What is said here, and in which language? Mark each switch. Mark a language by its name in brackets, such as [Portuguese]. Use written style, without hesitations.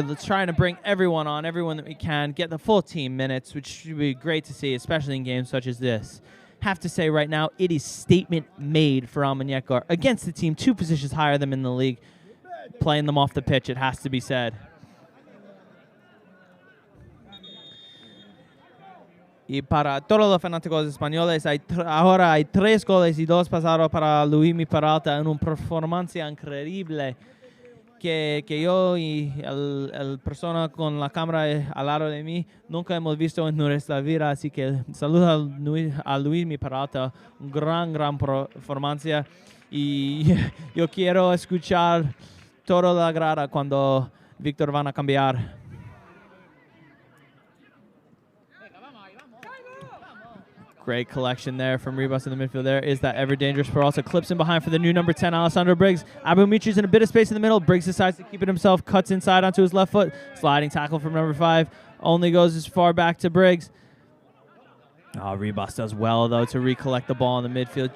[English] Let's try to bring everyone on, everyone that we can, get the full team minutes, which should be great to see, especially in games such as this. Have to say right now, it is statement made for Almunecar against the team 2 positions higher than in the league, playing them off the pitch, it has to be said. [Spanish] Y para todos los fanáticos españoles, ahora hay 3 goles y 2 pasaron para Luismi Peralta en una performance increíble que yo y el persona con la cámara al lado de mí nunca hemos visto en nuestra vida. Así que saludo a Luismi Peralta, un gran performance. Y yo quiero escuchar toda la grada cuando Víctor van a cambiar. [English] Great collection there from Ribas in the midfield. There is that ever-dangerous Peralta. Clips in behind for the new number 10, Alessandro Briggs. Abu Mitri's in a bit of space in the middle. Briggs decides to keep it himself. Cuts inside onto his left foot. Sliding tackle from number 5. Only goes as far back to Briggs. Oh, Ribas does well, though, to recollect the ball in the midfield.